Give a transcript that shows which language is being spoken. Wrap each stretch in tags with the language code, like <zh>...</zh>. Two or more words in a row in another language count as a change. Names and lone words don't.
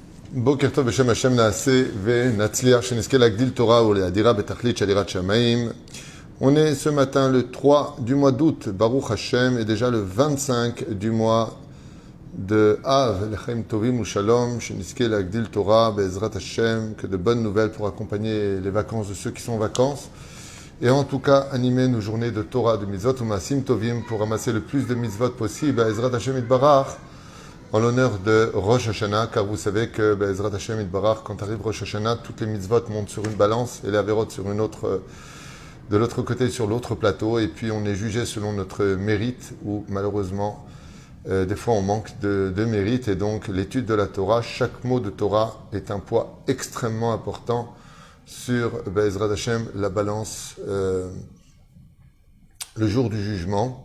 <he>בוקר טוב בשם השם נעשה ונצליח שנזכה להגדיל תורה ולהאדירה בתכלית של יראת שמיים.</he> <fr>On est ce matin le 3 du mois d'août,</fr> <he>ברוך השם,</he> <fr>et déjà le 25 du mois de Av,</fr> <he>לחיים טובים ולשלום, שנזכה להגדיל תורה בעזרת השם,</he> <fr>que de bonnes nouvelles pour accompagner les vacances de ceux qui sont en vacances. Et en tout cas, animer nos journées de Torah, de mitzvot ou</fr> <he>מעשים טובים</he> <fr>pour ramasser le plus de mitzvot possible à</fr> <he>עזרת השם יתברך,</he> <fr>en l'honneur de Rosh Hashanah, car vous savez que</fr> <he>עזרת השם יתברך,</he> <fr>quand arrive Rosh Hashanah, toutes les mitzvot montent sur une balance et les averot sur une autre, de l'autre côté, sur l'autre plateau, et puis on est jugé selon notre mérite, ou malheureusement, des fois on manque de mérite, et donc l'étude de la Torah, chaque mot de Torah est un poids extrêmement important sur</fr> <he>עזרת השם,</he> <fr>la balance, le jour du jugement.</fr>